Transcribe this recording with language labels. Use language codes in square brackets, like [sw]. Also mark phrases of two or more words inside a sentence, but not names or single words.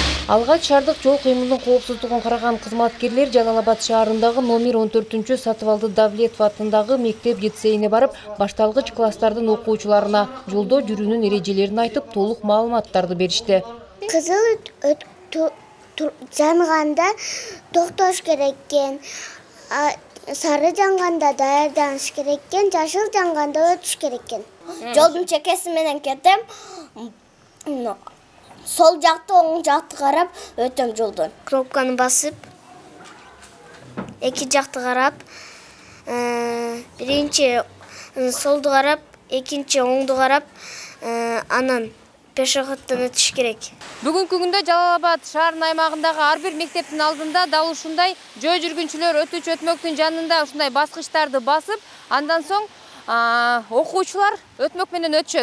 [ky] Алгач шаардык жол кыймылынын коопсуздугун караган кызматкерлер Жалал-Абад шаарындагы номер 14 Сатыбалды Давлетов атындагы мектеп-лицейине барып, башталгыч класстардын окуучуларына жолдо жүрүүнүн эрежелерин айтып, толук маалыматтарды беришти. Кызыл жанганда токтош керек экен, сары жанганда даярданыш керек экен, жашыл жанганда өтүш керек экен. Жолдун чекеси менен кетем, [kk] сол жақты, оң жақты қарап өтем жолдан. [ky] Кнопканы басып, эки жақты қарап, биринчи солду қарап, экинчи оңду қарап, анан пешеходдон өтүш керек. Бүгүнкү күндө Жалал-Абад шаарынын аймагындагы ар бир мектептин алдында дал ушундай жөө жүргүнчүлөр өтүүчү өтмөктүн жанында ушундай баскычтарды басып, андан соң окуучулар өтмөк менен өтүшөт.